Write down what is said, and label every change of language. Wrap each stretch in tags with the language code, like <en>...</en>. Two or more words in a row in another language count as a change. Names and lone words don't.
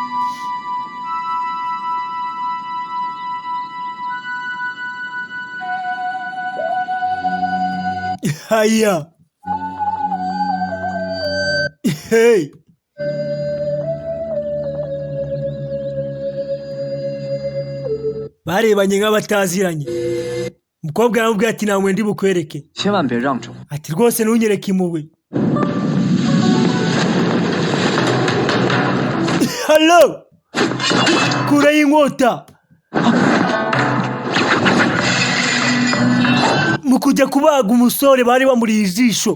<rw>haya hey barebanye nk'abataziranye. umukobwa aramubwira ati nta ndi bukwereke.</rw> <zh>千万别让着我。</zh> <rw>ati rwose ntunyereke impuhwe. halo kure y'inkota. mu kujya kubaga umusore bari bamuriye ijisho.</rw>